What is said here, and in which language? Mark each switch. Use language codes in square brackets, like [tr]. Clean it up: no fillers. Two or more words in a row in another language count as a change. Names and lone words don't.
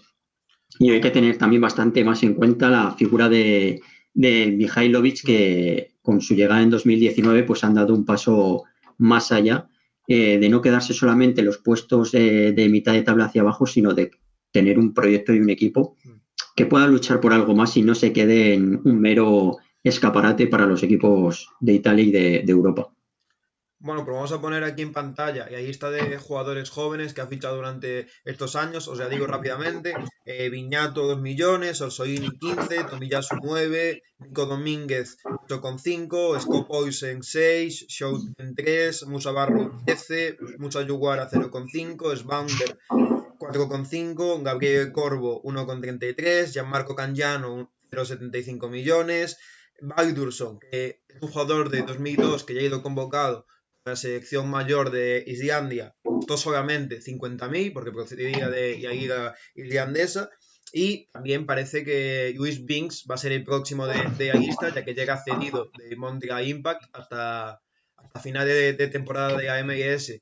[es] Y hay que tener también bastante más en cuenta la figura de Mihailovic, que con su llegada en 2019 pues han dado un paso más allá, de no quedarse solamente en los puestos de mitad de tabla hacia abajo, sino de tener un proyecto y un equipo que pueda luchar por algo más y no se quede en un mero escaparate para los equipos de Italia y de Europa. Bueno, pues vamos a poner aquí en pantalla y ahí está de jugadores jóvenes que ha fichado durante estos años. Os ya digo rápidamente: Viñato 2 millones, Orsolini 15, Tomiyasu 9, Nico Domínguez 8,5, Scott Poisen 6, Schouten 3, Musa Barrow 13, Musa Yuguara 0,5, Svander 4,5, Gabriel Corvo 1,33, Gianmarco Cangiano 0,75 millones, Baldursson, que es un jugador de 2002 que ya ha ido convocado a la selección mayor de Islandia, costó solamente 50.000 porque procedía de la liga islandesa. Y también parece que Luis Binks va a ser el próximo de la lista, ya que llega cedido de Montreal Impact hasta final de temporada de la MLS.